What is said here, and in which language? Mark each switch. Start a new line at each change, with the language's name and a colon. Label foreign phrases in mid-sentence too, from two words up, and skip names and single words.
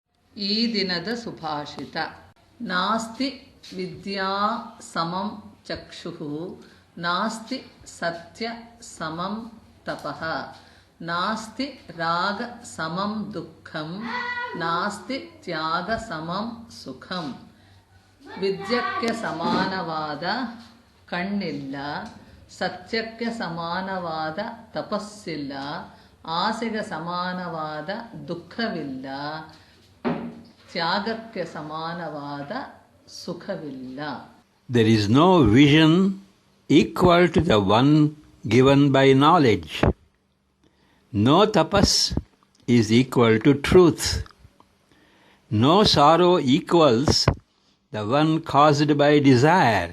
Kannada: ಈ ದಿನದ ಸುಭಾಷಿತ.
Sanskrit: नास्ति विद्या समं चक्षुः, नास्ति सत्य समं तपः, नास्ति राग समं दुःखं, नास्ति त्याग समं सुखं.
Kannada: ವಿದ್ಯಕ್ಕೆ ಸಮಾನವಾದ ಕಣ್ಣಿಲ್ಲ, ಸತ್ಯಕ್ಕೆ ಸಮಾನವಾದ ತಪಸ್ಸಿಲ್ಲ, ಆಸೆಗೆ ಸಮಾನವಾದ ದುಃಖವಿಲ್ಲ, ತ್ಯಾಗಕ್ಕೆ ಸಮಾನವಾದ ಸುಖವಿಲ್ಲ.
English: There is no vision equal to the one given by knowledge. No tapas is equal to truth. No sorrow equals the one caused by desire.